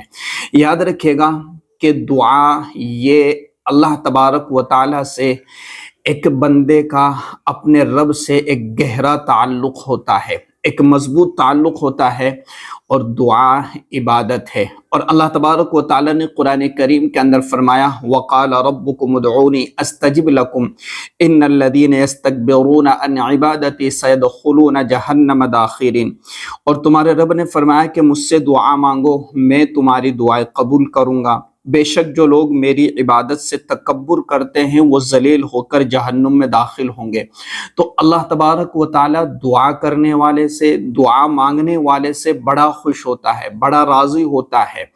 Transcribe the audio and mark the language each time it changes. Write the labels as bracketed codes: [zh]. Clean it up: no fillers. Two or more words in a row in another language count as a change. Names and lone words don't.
[hi] याद रखिएगा कि दुआ ये [ar] الله تبارك وتعالى [hi] से एक बंदे का अपने रब से एक गहरा ताल्लुक़ होता है, एक मजबूत ताल्लुक़ होता है, और दुआ इबादत है। और [ar] الله تبارك وتعالى [hi] ने कुरान करीम के अंदर फरमाया, [ar] وقال ربكم ادعوني أستجب لكم إن الذين يستكبرون عن عبادتي سيدخلون جهنم داخرين. [hi] और तुम्हारे रब ने फरमाया कि मुझसे दुआ मांगो, मैं तुम्हारी दुआएं कबूल करूँगा। बेशक जो लोग मेरी इबादत से तकब्बुर करते हैं वो जलील होकर जहन्नुम में दाखिल होंगे। तो [ar] الله تبارك وتعالى [hi] दुआ करने वाले से, दुआ मांगने वाले से बड़ा खुश होता है, बड़ा राज़ी होता है।